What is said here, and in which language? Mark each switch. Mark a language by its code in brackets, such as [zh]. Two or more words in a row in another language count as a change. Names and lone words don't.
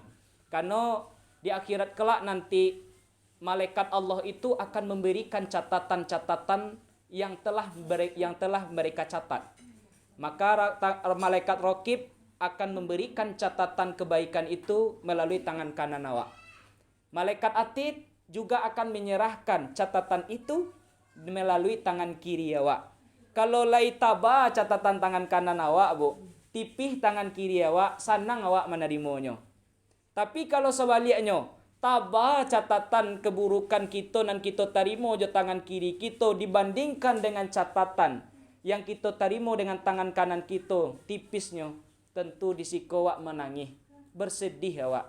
[id] Karena di akhirat kelak nanti malaikat Allah itu akan memberikan catatan-catatan yang telah mereka catat. Maka malaikat Raqib akan memberikan catatan kebaikan itu melalui tangan kanan awak. Malaikat Atid juga akan menyerahkan catatan itu melalui tangan kiri awak. [min] Kalau lai taba catatan tangan kanan awak, Bu, tipih tangan kiri awak, sanang awak menerimanya. [id] Tapi kalau sebaliknya, taba catatan keburukan kita dan kita terima je tangan kiri kita dibandingkan dengan catatan yang kita terima dengan tangan kanan kita, tipisnya, tentu [min] disiko awak [id] menangis, bersedih awak.